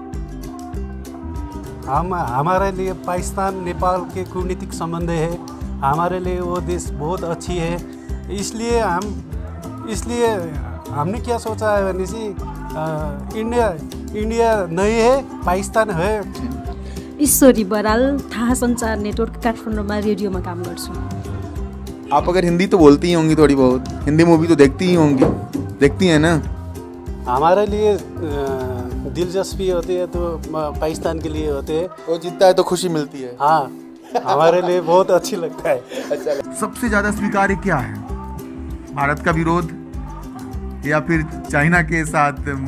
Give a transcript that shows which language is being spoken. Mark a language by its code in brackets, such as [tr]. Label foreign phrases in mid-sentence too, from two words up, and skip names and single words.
[hi] हमारे लिए पाकिस्तान नेपाल के कूटनीतिक संबंध है, हमारे लिए वो देश बहुत अच्छी है। इसलिए हमने क्या सोचा है भनेपछि इंडिया नहीं है, पाकिस्तान है। [ne] ईश्वरी बराल, थाहा संचार नेटवर्क, काठमाडौँमा रेडियोमा काम गर्छु। [hi] आप अगर हिंदी तो बोलती ही होंगी थोड़ी बहुत, हिंदी मूवी तो देखती ही होंगी, देखती हैं ना? हमारे लिए दिलचस्पी होती है तो पाकिस्तान के लिए होते हैं। वो जीतता है तो खुशी मिलती है। हाँ, हमारे लिए बहुत अच्छी लगता है। अच्छा, सबसे ज़्यादा स्वीकार्य क्या है? भारत का विरोध या फिर चाइना के साथ?